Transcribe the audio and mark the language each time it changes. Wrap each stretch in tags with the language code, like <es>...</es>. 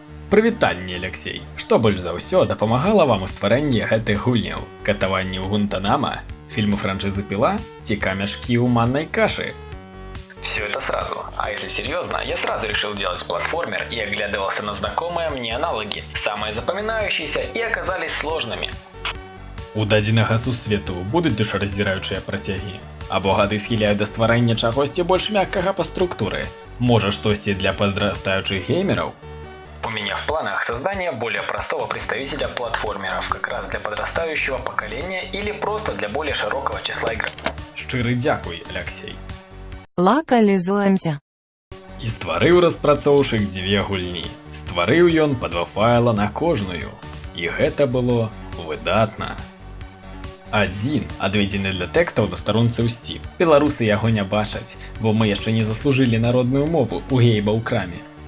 <be>Прывітанне, Алексей. Што больш за ўсё дапамагала вам у стварэнні гэтых гульняў? Катаванне ў Гуантанамо, фільму франшызы Пила ці камешкі ў маннай кашы?</be> <ru>Все это сразу. А если серьезно, я сразу решил делать платформер и оглядывался на знакомые мне аналоги, самые запоминающиеся и оказались сложными.</ru> <be>У дадзенага сусвету будуць душараздзіраючыя працягі? Або гады схіляюць да стварэння чагосьці больш мяккага па структуры? Можа, штосьці для</be> <ru>подрастающих геймеров? У меня в планах создание более простого представителя платформеров, как раз для подрастающего поколения или просто для более широкого числа игр.</ru> <be>Шчыры дзякуй, Алексей. Лакалізуемся. І стварыў распрацоўшчык 2 гульні. Стварыў ён па 2 файла на кожную. І гэта было выдатна. Адзін адведзены для тэкстаў на старонцы ў Steam. Беларусы яго не бачаць, бо мы яшчэ не заслужылі народную мову у гейба ў краме.</be>